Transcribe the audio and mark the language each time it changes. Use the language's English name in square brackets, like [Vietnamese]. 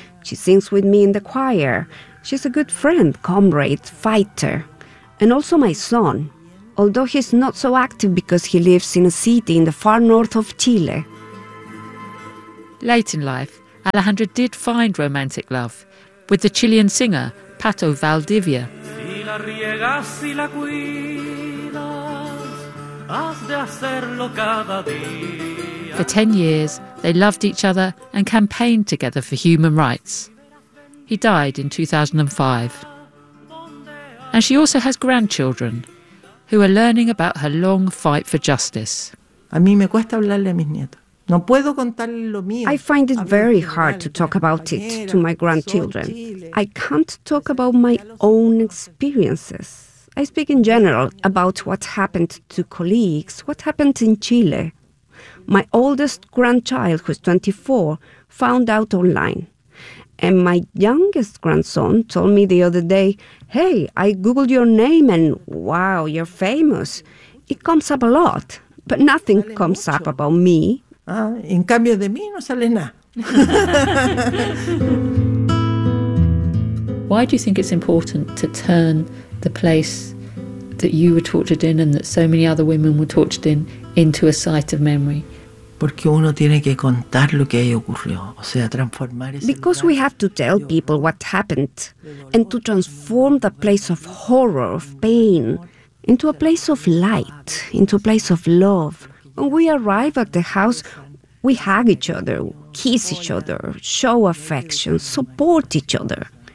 [English] She sings with me in the choir. She's a good friend, comrade, fighter. And also my son. although he's not so active because he lives in a city in the far north of Chile. Late in life, Alejandra did find romantic love with the Chilean singer Pato Valdivia. [Spanish] Si la riegas, si la cuidas, has de hacerlo cada día. [English] For 10 years, they loved each other and campaigned together for human rights. He died in 2005. And she also has grandchildren who are learning about her long fight for justice. [Spanish] A mí me cuesta hablarle a mis nietos. No puedo contarle lo mío. [English] I find it very hard to talk about it to my grandchildren. I can't talk about my own experiences. I speak in general about what happened to colleagues, what happened in Chile. My oldest grandchild, who's 24, found out online. And my youngest grandson told me the other day, hey, I Googled your name and wow, you're famous. It comes up a lot, but nothing comes up about me. [Spanish] En cambio de mí no sale nada. [English] Why do you think it's important to turn the place that you were tortured in and that so many other women were tortured in into a site of memory? [Spanish] Porque uno tiene que contar lo que ahí ocurrió, o sea, transformar ese. [English] Because we have to tell people what happened and to transform the place of horror, of pain, into a place of light, into a place of love. When we arrive at the house, we hug each other, kiss each other, show affection, support each other.